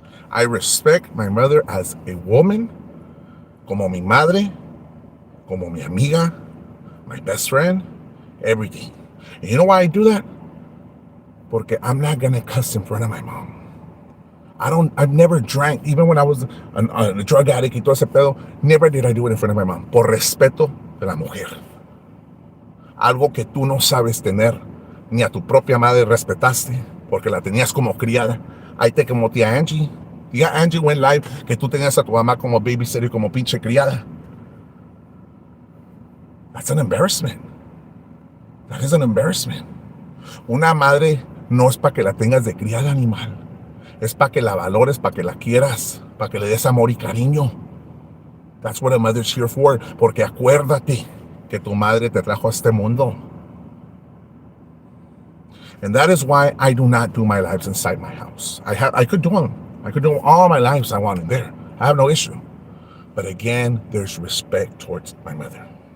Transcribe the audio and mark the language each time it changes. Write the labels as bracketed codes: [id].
[en] I respect my mother as a woman, [es] como mi madre, como mi amiga, [en] my best friend, everything. And you know why I do that? [es] Porque [en] I'm not going to cuss in front of my mom. I've never drank, even when I was a drug addict [es] y todo ese pedo, [en] never did I do it in front of my mom. [es] Por respeto de la mujer. Algo que tú no sabes tener, ni a tu propia madre respetaste, porque la tenías como criada. Ahí te como tía Angie. Tía Angie [en] went live [es] que tú tenías a tu mamá como babysitter y como pinche criada. [en] That's an embarrassment. That is an embarrassment. [es] Una madre no es para que la tengas de criada, animal. Es para que la valores, para que la quieras, para que le des amor y cariño. [en] That's what a mother's here for. [es] Porque acuérdate que tu madre te trajo a este mundo. [en] And that is why I do not do my lives inside my house. I could do them. I could do all my lives I wanted there. I have no issue. But again, there's respect towards my mother.